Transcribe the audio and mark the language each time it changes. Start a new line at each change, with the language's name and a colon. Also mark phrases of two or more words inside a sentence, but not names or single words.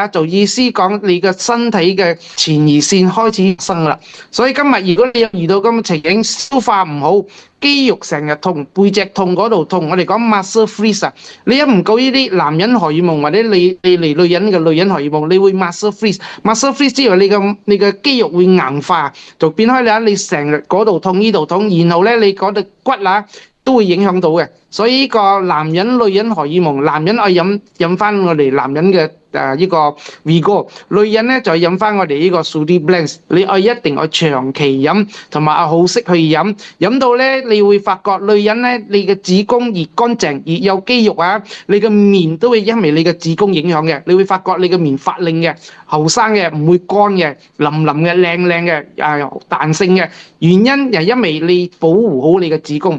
Cantonese: 就意思講你嘅身體嘅前列腺開始生啦。所以今日如果你有遇到咁嘅情形，消化唔好，肌肉成日痛，背脊痛嗰度痛，我哋講
English: muscle freeze
Cantonese: 啊，你一唔夠呢啲男人荷爾蒙或者你嚟女人嘅女人荷爾蒙，你會
English: muscle freeze。 muscle freeze
Cantonese: 之後你嘅肌肉會硬化，就變開你成日嗰度痛呢度痛，然後咧你嗰度骨啊都會影響到嘅。所以呢個男人女人荷爾蒙，男人愛飲翻我哋男人嘅呢個 V 哥，女人咧就飲翻我哋呢個 Sooty Blends，你愛一定愛長期飲，同埋好識去飲，飲到咧你會發覺女人咧你嘅子宮越乾淨越有肌肉啊，你嘅面都會因為你嘅子宮影響嘅，你會發覺你嘅面發亮嘅，後生嘅唔會乾嘅，腍腍嘅靚靚嘅彈性嘅，原因係因為你保護好你嘅子宮。